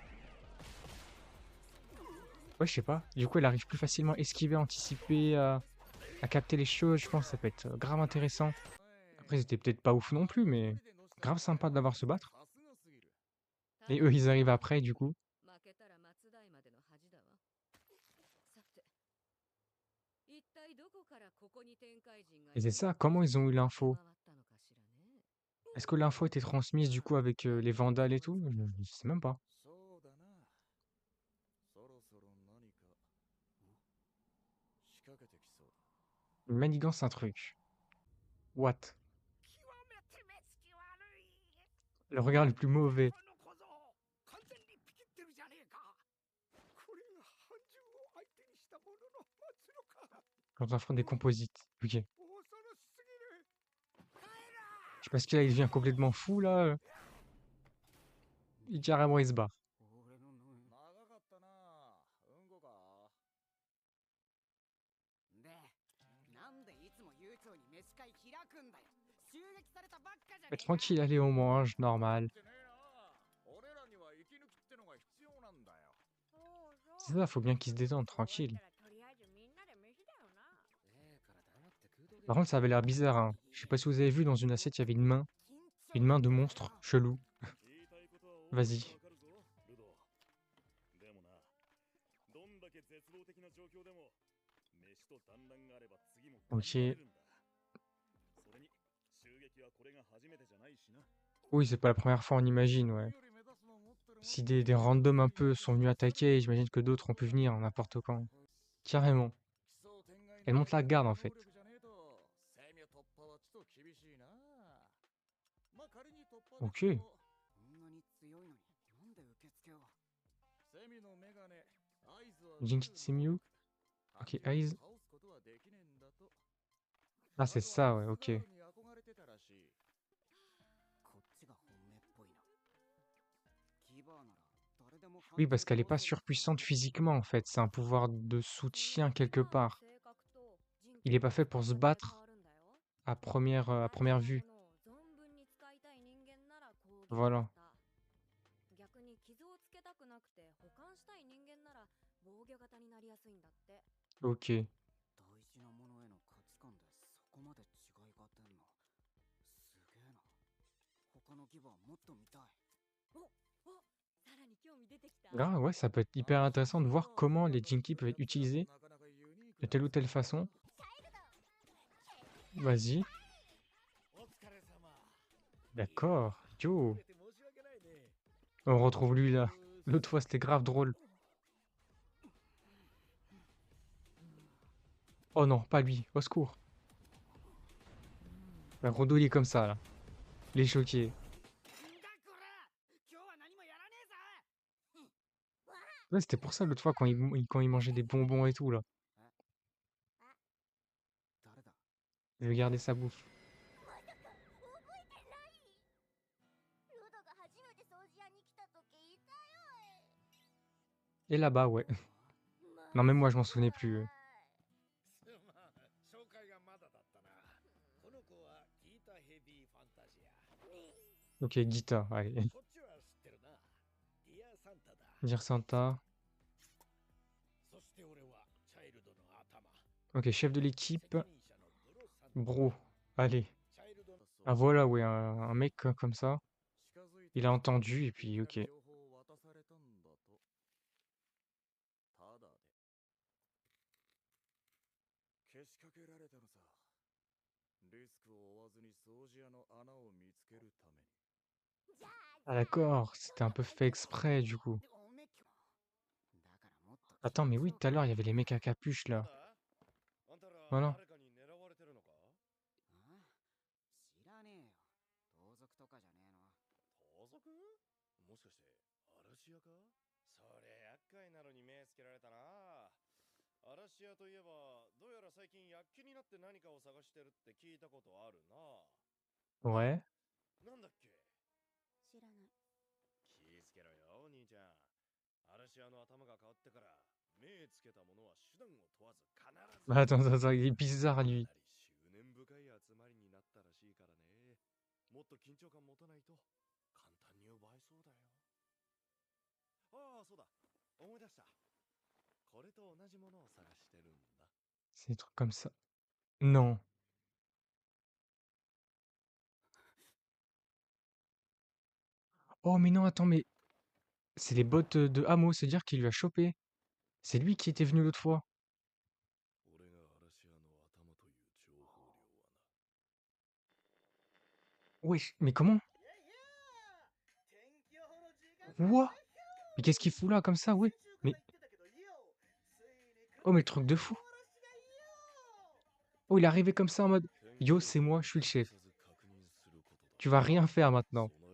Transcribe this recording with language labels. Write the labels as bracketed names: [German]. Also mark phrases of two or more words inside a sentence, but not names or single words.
[French] Ouais, je sais pas. Du coup, elle arrive plus facilement à esquiver, anticiper, à capter les choses. Je pense que ça peut être grave intéressant. Après, c'était peut-être pas ouf non plus, mais grave sympa d'avoir se battre. Et eux, ils arrivent après, du coup. [Japanese] 負けたら松代までの恥だわ。さて、一体どこからここに天界人が [French] Et c'est ça, comment ils ont eu l'info? [Japanese] 回ったのかしらね。 [French] Est-ce que l'info était transmise du coup avec les vandales et tout? Je sais même pas. [Japanese] そうだな。そろそろ何か仕掛けてきそうだ。 [French] Une manigance, un truc. [English] What? [Japanese] 極めて目つき悪い。 [French] Le regard le plus mauvais. [Japanese] この小僧完全にピキってるじゃねえか。これが半獣を相手にしたものの末路か。 [French] Quand on affronte des composites. Ok. [Japanese] 恐ろしすぎる。帰ら。 [French] Je sais pas ce qu'il a, il devient complètement fou là. Carrément, il se barre. [Japanese] 俺の脳長かったな。うんこか。で、なんでいつも悠長に飯会開くんだよ。襲撃されたばっかじゃね [French] Mais [Japanese] えか。 [French] tranquille, allez, on mange, normal. [Japanese] ってねえな。俺らには息抜きってのが必要なんだよ。 [French] C'est ça, faut bien qu'il se détende, tranquille. [Japanese] ええから黙って食うとけ。 [French] Par contre, ça avait l'air bizarre, hein. Je sais pas si vous avez vu, dans une assiette, il y avait une main de monstre, chelou. [Japanese] 言いたいことは [French] Vas-y. [Japanese] わかるぞ、ルド。でもな、どんだけ絶望的な状況でも、飯と団らんがあれば次も頑張れるんだ。それに、襲撃はこれが初めてじゃないしな。 [French] Oui, c'est pas la première fois, on imagine, ouais. Si des randoms un peu sont venus attaquer, j'imagine que d'autres ont pu venir n'importe quand. Carrément. Elle monte la garde, en fait. Ok. [Japanese] こんなに強いのになんで受付を。 Jinky Tsemiu. [French] Ok, Eyes. Ah, c'est ça, ouais, ok. [Japanese] こっちが本命っぽいな。キバーなら誰でも。 [French] Oui, parce qu'elle est pas surpuissante physiquement, en fait. C'est un pouvoir de soutien quelque part. Il est pas fait pour se battre à première vue. Voilà. [Japanese] 逆に傷をつけたくなくて保管したい人間なら防御型になりやすいんだって。 [French] Ok. [Japanese] 大事なものへの価値観でそこまで違いが出んの。すげえな。他のギバーもっと見たい。さらに興味出てきた。 [French] Ah, ouais, ça peut être hyper intéressant de voir comment les Jinky peuvent être utilisés de telle ou telle façon. Vas-y. D'accord. Yo. On retrouve lui là. L'autre fois, c'était grave drôle. Oh non, pas lui. Au secours. Rondo, il est comme ça, là. Il est choqué. [Japanese] なんだこら。今日は何もやらねえぜ。 [French] Ouais, c'était pour ça l'autre fois quand il mangeait des bonbons et tout là. [Japanese] 誰だ？ [French] Il veut garder sa bouffe. [Japanese] まさか覚えてない？ルドが初めて掃除屋に来た時いたよ。 [French] Et là-bas, ouais. [Japanese] マ [French] Non, même moi, [Japanese] ジ [French] je m'en souvenais [Japanese] か [French] plus. [Japanese] すまん、紹介がまだだったな。この子はギータヘビーファンタジア。 [French] Ok, Gita, allez. [Japanese] こっちは知ってるな。ディアサンタだ。 [French] Dire Santa. [Japanese] そして俺はチャイルドの頭。 [French] Ok, chef de l'équipe. [Japanese] 責任者のブロサンタ。 [French] Bro, allez. [Japanese] チャイルドの [French] Ah voilà, ouais, un mec comme ça. [Japanese] 近づい [French] Il a entendu et puis [Japanese] て [French] ok. [Japanese] 情報を渡されたんだと。ただで。けしかけられたのさ。リスクを負わずに掃除屋の穴を見つけるために。じゃあ [French] Ah d'accord, c'était un peu fait exprès du coup. [Japanese] おめきも。だからもっと [French] Attends, mais oui, tout à l'heure, il y avait les mecs à capuche [Japanese] なん [French] là. [Japanese] だ？あんたら [French] Voilà. [Japanese] 誰かに狙われてるのか？あ？知らねえよ。盗賊とかじゃねえの。盗賊？もしかして嵐屋か？それ厄介なのに目つけられたな。嵐屋といえば、どうやら最近躍起になって何かを探してるって聞いたことあるな。 [French] Ouais. [Japanese] なんだっけ？知らない。気ぃつけろよ、お兄ちゃん。嵐屋の頭が変わってから、目つけたものは手段を問わず必ず。 [French] Bah, attends, attends, il est bizarre lui. [Japanese] かなり執念深い集まりになったらしいからね。もっと緊張感持たないと簡単に奪えそうだよ。ああ、そうだ。思い出した。これと同じものを探してるんだ。 [French] C'est des trucs comme ça. Non. Oh mais non, attends, mais c'est les bottes de Hamo, c'est-à-dire qu'il lui a chopé. C'est lui qui était venu l'autre fois. [Japanese] 俺が嵐屋の頭という情報量はな。 [French] Wesh, mais comment? What? Mais qu'est-ce qu'il fout là comme ça, ouais? Mais... Oh mais le truc de fou. Oh, il est arrivé comme ça en mode Yo, c'est moi, je suis le chef. Tu vas rien faire maintenant.